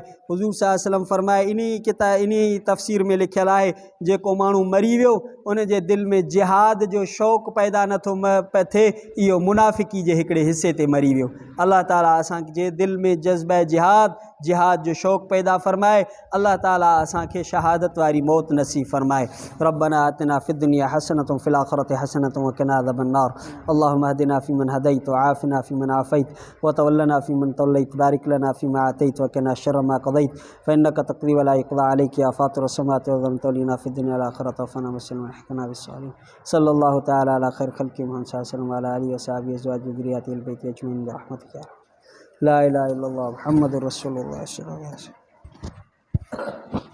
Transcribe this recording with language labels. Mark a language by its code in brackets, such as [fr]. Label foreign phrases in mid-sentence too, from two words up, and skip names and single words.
[sd] हुज़ूर [ar] صلى الله عليه وسلم [sd] फरमाए इन तफ़सीर में लिखियलु आहे जेको माण्हू मरी वियो उन जे दिलि में जिहाद जो शौक़ु पैदा नथो थिए, इहो मुनाफ़िकी जे हिकिड़े हिसे ते मरी वियो। अलाह ताला असांजे दिलि में जज़्बा जिहाद जो शौक़ु पैदा फ़रमाए। अलाह ताला असांखे शहादत वारी मौत नसीब फ़रमाए। [ar] ربنا آتنا في الدنيا حسنة في الآخرة حسنة وقنا عذاب النار. اللهم اهدنا فيمن هديت وعافنا فيمن عافيت وتولنا فيمن توليت, بارك لنا فيما أعطيت وقنا شر ما قضيت فإنك تقضي ولا يقضى عليك يا فاطر السماوات والأرض تولنا في الدنيا والآخرة وتوفنا مسلما وألحقنا بالصالحين. صلى الله تعالى على خير خلقه محمد صلى الله عليه وسلم وعلى آله وصحبه أزواجه وذريته أهل البيت أجمعين برحمتك لا إله إلا الله محمد رسول الله صلى الله عليه وسلم.